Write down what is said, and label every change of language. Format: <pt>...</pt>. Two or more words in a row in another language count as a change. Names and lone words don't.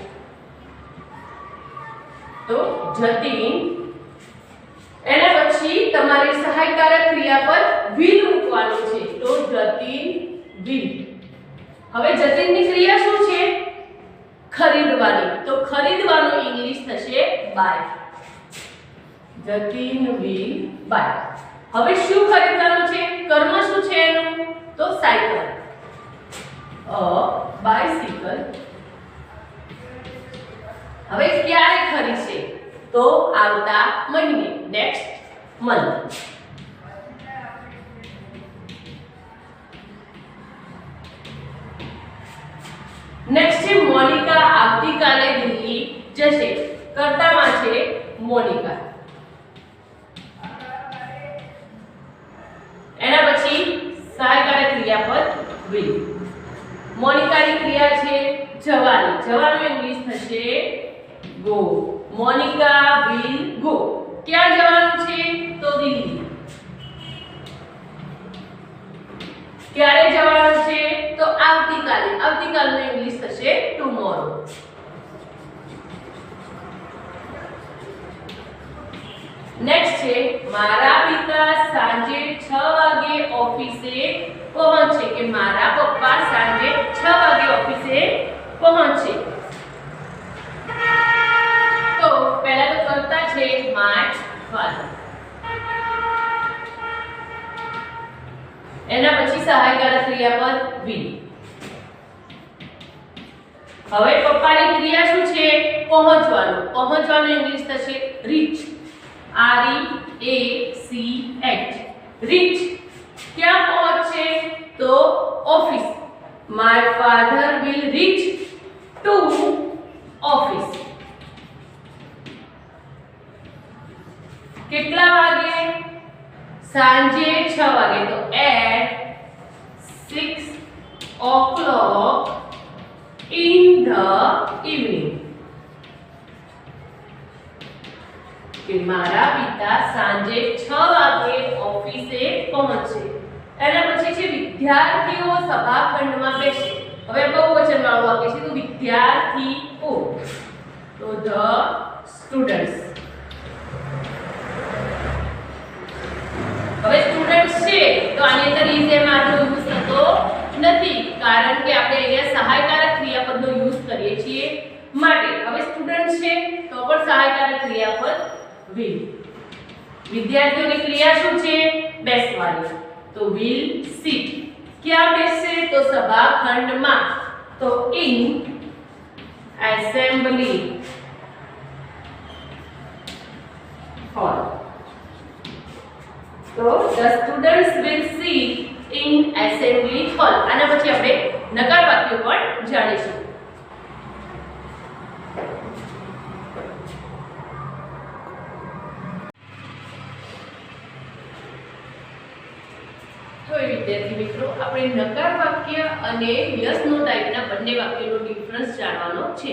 <gu>તો જતીન, એના પછી તમારે સહાયકારક ક્રિયાપદ will મૂકવાનું છે. તો જતીન will. હવે જતીનની ક્રિયા શું છે? ખરીદવાની. તો ખરીદવાનું ઇંગ્લિશ થશે buy.</gu> <en>જતીન will buy.</en> <gu>હવે શું ખરીદવાનું છે? કર્મ શું છે એનું? તો સાયકલ.</gu> <en>a bicycle.</en> <gu>હવે ક્યારે ખરીદશે? તો આવતા મહિને,</gu> <en>next month.</en> <gu>નેક્સ્ટ છે મોનિકા આવતીકાલે દિલ્હી જશે. કર્તામાં છે મોનિકા. એના પછી સહાયકારક ક્રિયાપદ will. મોનિકાની ક્રિયા છે જવાની. જવાનું ઇંગ્લિશ થશે go. મોનિકા</gu> <en>will go.</en> <gu>ક્યાં જવાનું છે? તો દિલ્હી. ક્યારે જવાનું છે? તો આવતીકાલે. આવતીકાલનું ઇંગ્લિશ થશે tomorrow. નેક્સ્ટ છે મારા પિતા સાંજે 6 વાગે ઓફિસે પહોંચે. કે મારા પપ્પા સાંજે 6 વાગે ઓફિસે પહોંચે. તો પહેલા તો કરતા છે</gu> <en>my father.</en> <gu>એના પછી સહાયકારક ક્રિયાપદ will. હવે પપ્પાની ક્રિયા શું છે? પહોંચવાનું. પહોંચવાનું ઇંગ્લિશ થશે reach.</gu> <en>REACH. reach.</en> <gu>ક્યાં પહોંચશે? તો ઓફિસ.</gu> <en>my father will reach to office.</en> <gu>કેટલા વાગે? સાંજે 6 વાગે.</gu> <en>તો at 6 o'clock in the evening.</en> <gu>કે મારા પિતા સાંજે 6 વાગે ઓફિસે પહોંચે. એના પછી છે વિદ્યાર્થીઓ સભાખંડમાં બેસે. હવે બહુવચન વાળું વાક્ય છે. તો વિદ્યાર્થીઓ.</gu> <en>તો the students.</en> <gu>હવે સ્ટુડન્ટ્સ છે તો આની અંદર</gu> <en>is am</en> <gu>આરનો યુઝ થતો નથી, કારણ કે આપણે અહીંયા સહાયકારક ક્રિયાપદનો યુઝ કરીએ છીએ માટે. હવે સ્ટુડન્ટ્સ છે તો પણ સહાયકારક ક્રિયાપદ will. વિદ્યાર્થીઓની ક્રિયા શું છે? બેસવાની.</gu> <en>તો will sit.</en> <gu>ક્યાં બેસશે? તો સભાખંડમાં.</gu> <en>તો in assembly hall. તો the students will sit in assembly hall.</en> <gu>આના પછી આપણે નકાર વાક્યો પણ જાણીશું. તો વિદ્યાર્થી મિત્રો, આપણે નકાર વાક્ય અને</gu> <en>yes no</en> <gu>ટાઈપના બંને વાક્યોનો ડિફરન્સ જાણવાનો છે.</gu>